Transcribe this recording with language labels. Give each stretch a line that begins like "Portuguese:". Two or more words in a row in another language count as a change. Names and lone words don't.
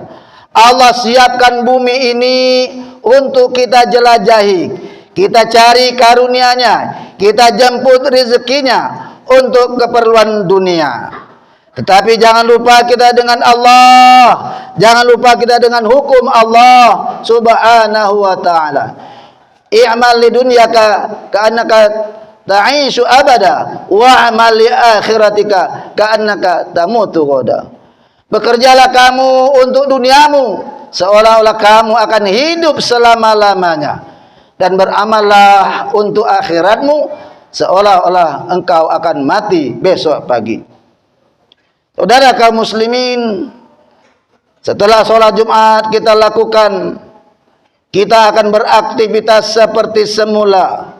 Indonesian: Allah siapkan bumi ini untuk kita jelajahi, kita cari karunia-Nya, kita jemput rezekinya untuk keperluan dunia. Tetapi jangan lupa kita dengan Allah, jangan lupa kita dengan hukum Allah
Arabic: سبحانه وتعالى. اعمل لدنياك كأنك تعيش أبدا واعمل لآخرتك كأنك تموت غدا.
Indonesian: Bekerjalah kamu untuk duniamu seolah-olah kamu akan hidup selama-lamanya, dan beramallah untuk akhiratmu seolah-olah engkau akan mati besok pagi. Saudara kaum muslimin, setelah sholat Jumat kita lakukan, kita akan beraktivitas seperti semula.